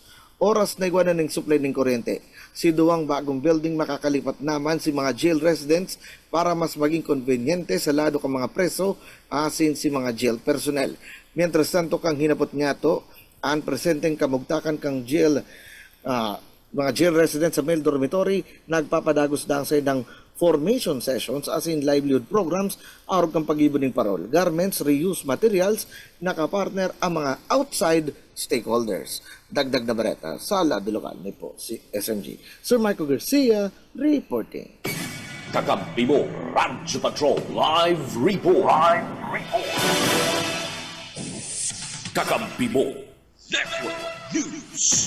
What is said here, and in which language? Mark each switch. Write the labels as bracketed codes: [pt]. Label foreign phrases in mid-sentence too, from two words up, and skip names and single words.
[bik] Oras na igwanan ng supply ng kuryente. Si duwang bagong building makakalipat naman si mga [en] jail residents [bik] para mas maging konvenyente sa lado kang mga preso asin si mga [en] jail personnel. [es] Mientras tanto [bik] kang hinapot nga to, ang presenteng kamugtakan kang jail mga jail residents sa male dormitory nagpapadagos dang sa ng [en] formation sessions as in livelihood programs [bik] aron kang pag-ibon ng parol, garments, [en] reuse materials, [bik] nakapartner ang mga [en] outside stakeholders. [bik] Dagdag na bareta sa lado lokal ni po si SMG. [en] Sir Michael Garcia reporting. [tl] Kakampi mo, Radyo Patrol Live Report. Kakampi mo, Network News.